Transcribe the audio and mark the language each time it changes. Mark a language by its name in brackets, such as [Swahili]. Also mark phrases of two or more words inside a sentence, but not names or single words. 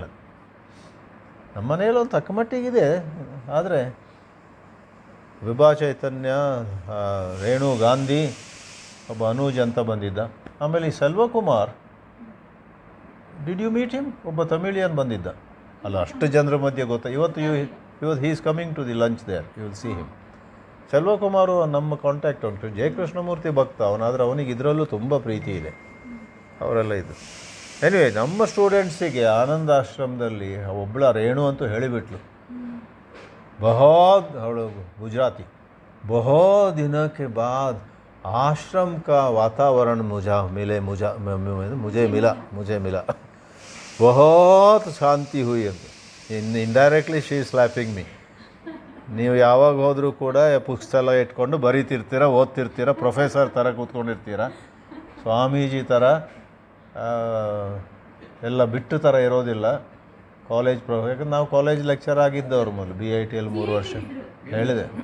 [Kannada] ನಮ್ಮ ಮನೆಯಲ್ಲಿ ಒಂದು ತಕ್ಕ ಮಟ್ಟಿಗಿದೆ. ಆದರೆ ವಿಭಾ ಚೈತನ್ಯ, ರೇಣು ಗಾಂಧಿ, ಒಬ್ಬ ಅನೂಜ್ ಅಂತ ಬಂದಿದ್ದ. ಆಮೇಲೆ ಈ ಸೆಲ್ವಕುಮಾರ್, [English] did you meet him? [Kannada] ಒಬ್ಬ ತಮಿಳಿಯನ್ ಬಂದಿದ್ದ. ಅಲ್ಲ, ಅಷ್ಟು ಜನರ ಮಧ್ಯೆ ಗೊತ್ತಾ. [English] ಇವತ್ತು he is coming to the lunch there, you will see him. [Kannada] ಸೆಲ್ವಕುಮಾರು ನಮ್ಮ ಕಾಂಟ್ಯಾಕ್ಟ್ ಉಂಟು. ಜಯಕೃಷ್ಣಮೂರ್ತಿ ಭಕ್ತ ಅವನಾದರೆ ಅವನಿಗೆ ಇದರಲ್ಲೂ ತುಂಬ ಪ್ರೀತಿ ಇದೆ. ಅವರೆಲ್ಲ ಇದು. ಎನಿವೆ, ನಮ್ಮ ಸ್ಟೂಡೆಂಟ್ಸಿಗೆ ಆನಂದಾಶ್ರಮದಲ್ಲಿ ಒಬ್ಬಳ ರೇಣು ಅಂತೂ ಹೇಳಿಬಿಟ್ಲು, बहुत ಅವಳು ಗುಜರಾತಿ, [Hindi] बहुत दिनों के बाद आश्रम का वातावरण मुझे मिला बहुत ಶಾಂತಿ हुई ಅಂತ. [English] Indirectly she is slapping me. [Kannada] ನೀವು ಯಾವಾಗ ಹೋದರೂ ಕೂಡ ಪುಸ್ತಕ ಇಟ್ಕೊಂಡು ಬರೀತಿರ್ತೀರ, ಓದ್ತಿರ್ತೀರ, ಪ್ರೊಫೆಸರ್ ಥರ ಕೂತ್ಕೊಂಡಿರ್ತೀರ, ಸ್ವಾಮೀಜಿ ಥರ ಎಲ್ಲ ಬಿಟ್ಟು ಥರ ಇರೋದಿಲ್ಲ. ಕಾಲೇಜ್ ಯಾಕಂದ್ರೆ ನಾವು [English] college lecture [Kannada] ಆಗಿದ್ದವ್ರು ಮೊದಲು BITಯಲ್ಲಿ 3 ವರ್ಷ ಹೇಳಿದೆ.